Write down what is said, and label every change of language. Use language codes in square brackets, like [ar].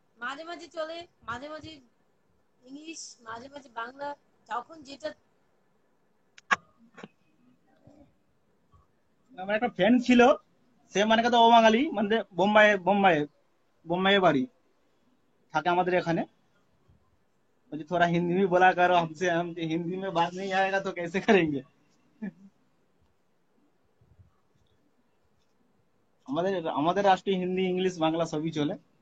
[bn] মাঝে মাঝে চলে, মাঝে মাঝে ইংলিশ, মাঝে মাঝে বাংলা, যখন যেটা। আমার একটা ফ্রেন্ড ছিল সে মানে কথা ও বাঙালি মানে বোম্বাইয়ে বাড়ি থাকে আমাদের এখানে। [hi] मुझे थोड़ा हिंदी में बोला करो हमसे हम हिंदी में बात नहीं आएगा तो कैसे करेंगे। [bn] আমাদের আমাদের রাষ্ট্রীয় হিন্দি ইংলিশ বাংলা সবই চলে।